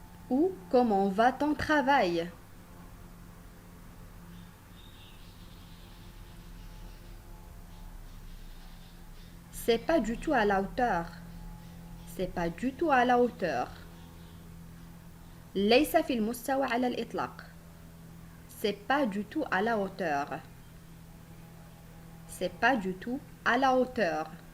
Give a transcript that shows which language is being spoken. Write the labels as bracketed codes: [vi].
[fr] Ou comment va ton travail? C'est pas du tout à la hauteur. C'est pas du tout à la hauteur. [ar] ليس في المستوى على الإطلاق. [fr] C'est pas du tout à la hauteur. C'est pas du tout à la hauteur.